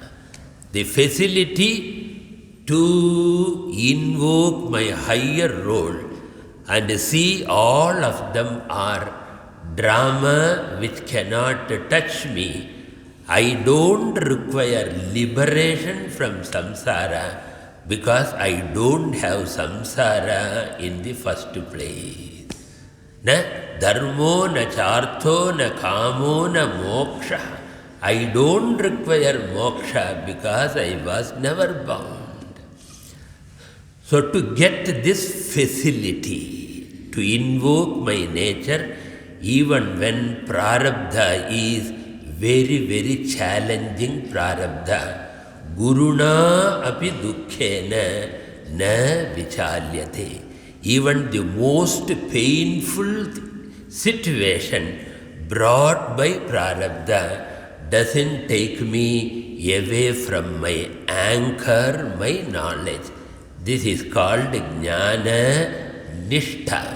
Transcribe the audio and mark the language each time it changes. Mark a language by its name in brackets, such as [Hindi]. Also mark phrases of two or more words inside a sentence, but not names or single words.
[English] The facility to invoke my higher role and see all of them are drama which cannot touch me. I don't require liberation from samsara because I don't have samsara in the first place. [Sanskrit] न धर्मो न चार्थो न कामो न मोक्षः. [English] I don't require moksha because I was never bound. So to get this facility to invoke my nature, even when prarabdha is very, very challenging prarabdha, [Sanskrit] गुरुणापि दुःखेन न विचाल्यते. [English] Even the most painful situation brought by prarabdha doesn't take me away from my anchor, my knowledge. This is called [Sanskrit] ज्ञाननिष्ठा.